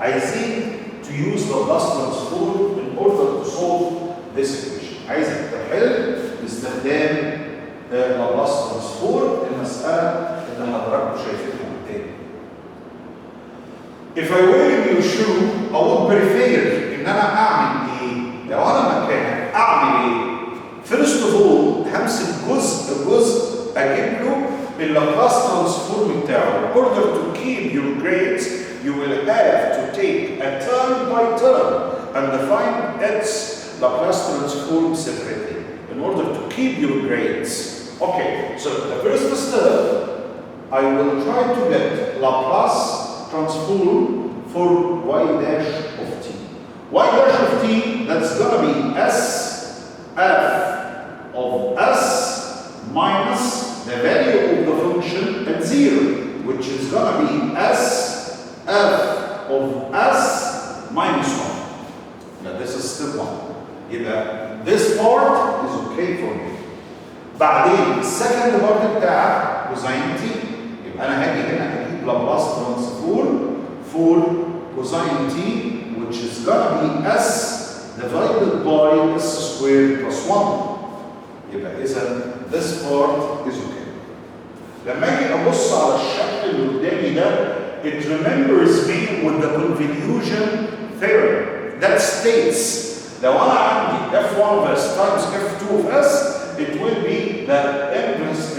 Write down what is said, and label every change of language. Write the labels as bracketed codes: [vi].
[ar] عايزين [en] to use the Laplace transform in order to solve this equation. [ar] عايزك تحل باستخدام Laplace transform المساله اللي حضراتكم شايفينها قدامي. [en] If I were in your shoe I would prefer [ar] ان انا اعمل ايه؟ لو انا مكانك اعمل ايه؟ [en] First of all [ar] همسك جزء اجيب له اللابلاس ترانسفورم بتاعه. [en] In order to keep your grades you will have to take a term by term and find its Laplace transform separately in order to keep your grades. Okay, so the first step I will try to get Laplace transform for y dash of t. Y dash of t, that's gonna be s f of s minus the value of the function at 0, which is gonna be s f of s minus 1. Now this is step 1. [ar] يبقى [en] this part is okay for me. [ar] بعدين السكند بارت بتاعك كوزين تي، يبقى انا هاجي هنا اجيب لابلاس ترانسفورم فور كوزين تي [en] which is gonna be s divided by s squared plus 1. [ar] يبقى اذا [en] this part is okay. [ar] لما اجي ابص على الشكل اللي قدامي ده [en] it remembers me with the convolution theorem that states لو انا عندي f1 of s times f2 of s it will be the inverse.